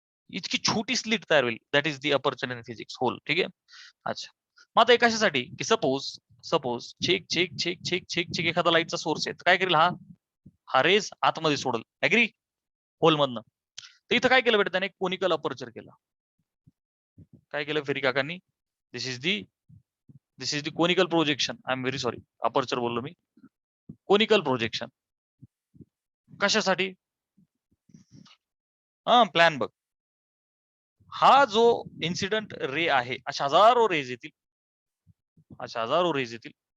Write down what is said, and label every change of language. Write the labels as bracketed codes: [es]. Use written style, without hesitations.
[mr] इतकी छोटी स्लिट तयार होईल. [en] That is the aperture in physics hole. [mr] ठीक आहे. अच्छा, मग आता कशासाठी? की सपोज सपोज छेक छेक छेक छेक छेक छेक एखादा लाईटचा सोर्स आहे, काय करेल? हा रेज आतमध्ये सोडल. ऍग्री? होल मधनं. तर इथं काय केलं बेटा त्याने? कोनिकल अपर्चर केलं. काय केलं फेरी काकांनी? [en] This is the conical projection. I am very sorry, [mr] aperture बोललो मी. कोनिकल प्रोजेक्शन कशासाठी? हा प्लॅन बघ. हा जो इन्सिडेंट रे आहे, अशा हजारो रेज येतील, अशा हजारो रेज येतील.